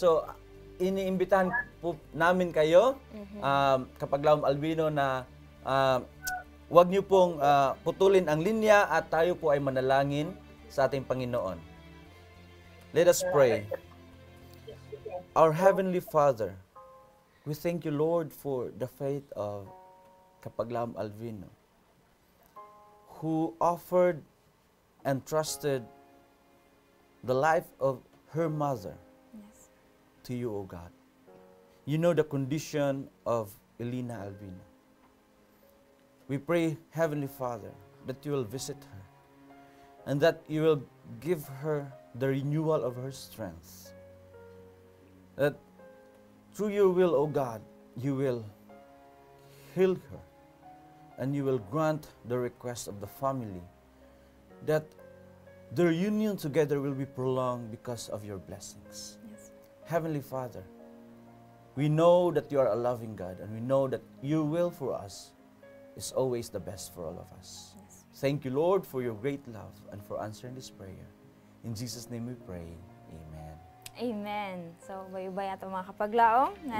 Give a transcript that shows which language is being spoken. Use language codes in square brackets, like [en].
[tl] So, iniimbitahan po namin kayo, Kapaglaom Albino, na wag niyo pong putulin ang linya at tayo po ay manalangin sa ating Panginoon. [en] Let us pray. Our Heavenly Father, we thank you, Lord, for the faith of Kapaglaom Albino, who offered and trusted the life of her mother to you, O God. You know the condition of Elina Albino. We pray, Heavenly Father, that you will visit her and that you will give her the renewal of her strength. That through your will, O God, you will heal her and you will grant the request of the family that their union together will be prolonged because of your blessings. Yes. Heavenly Father, we know that you are a loving God and we know that your will for us is always the best for all of us. Yes. Thank you, Lord, for your great love and for answering this prayer. In Jesus' name we pray. Amen. Amen. [ceb] So, bayubay ato mga kapaglaom na